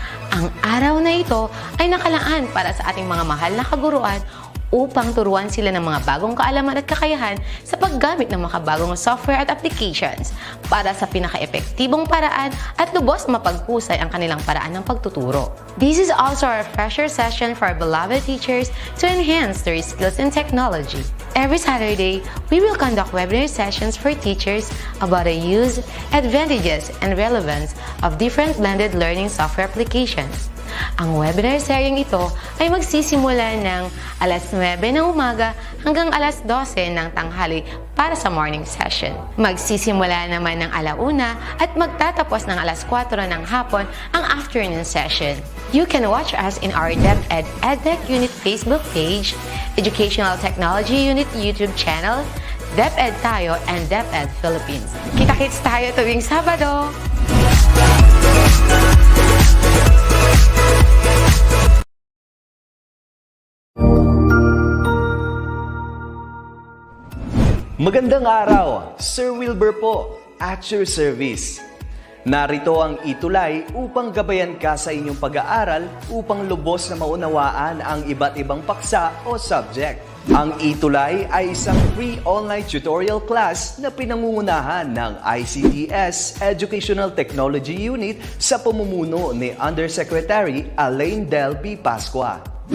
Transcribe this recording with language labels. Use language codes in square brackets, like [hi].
[tl] Ang araw na ito ay nakalaan para sa ating mga mahal na kaguruan upang turuan sila ng mga bagong kaalaman at kakayahan sa paggamit ng makabagong software at applications para sa pinaka-epektibong paraan at lubos mapagpusay ang kanilang paraan ng pagtuturo. [en] This is also a refresher session for our beloved teachers to enhance their skills in technology. Every Saturday, we will conduct webinar sessions for teachers about the use, advantages, and relevance of different blended learning software applications. [tl] Ang webinar seryeng ito ay magsisimula ng alas 9 ng umaga hanggang alas 12 ng tanghali para sa morning session. Magsisimula naman ng alauna at magtatapos ng alas 4 ng hapon ang afternoon session. [en] You can watch us in our DepEd Edtech Unit Facebook page, Educational Technology Unit YouTube channel, DepEd Tayo, and DepEd Philippines. [tl] Kita-kits tayo tuwing Sabado! Magandang araw! [en] Sir Wilbur [tl] po, [en] at your service. [tl] Narito ang ETUlay upang gabayan ka sa inyong pag-aaral upang lubos na maunawaan ang iba't ibang paksa o subject. Ang ETUlay ay isang free online tutorial class na pinangungunahan ng DepEd Educational Technology Unit sa pamumuno ni Undersecretary Elaine Del B. Pascua.